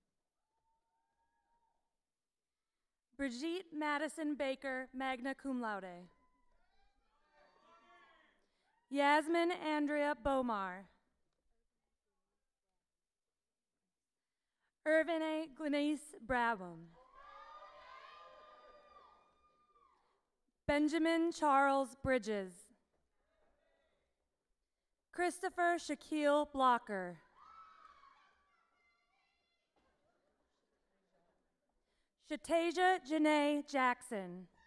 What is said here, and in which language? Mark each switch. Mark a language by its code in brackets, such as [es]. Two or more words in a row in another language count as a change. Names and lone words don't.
[en] Brigitte Madison Baker, [la] magna cum laude. [en] Yasmin Andrea Bomar. Irvine Glenise Brabham. Benjamin Charles Bridges. Christopher Shaquille Blocker. Shatasia Janae Jackson.